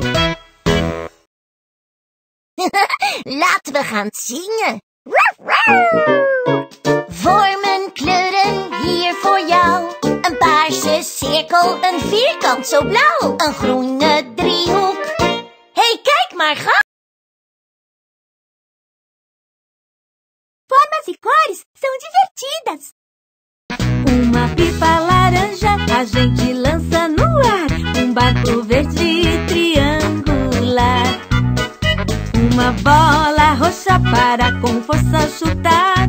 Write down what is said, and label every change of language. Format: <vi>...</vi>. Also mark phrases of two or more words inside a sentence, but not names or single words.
<nl>Laten we gaan zingen! Vormen, kleuren, hier voor jou. Een paarse cirkel, een vierkant zo blauw. Een groene driehoek. Hey, kijk maar, ga!</nl> <pt>Formas e cores são divertidas! Uma pipa laranja a gente lança no ar. Barco verde triangular. Uma bola roxa para com força chutar.</pt>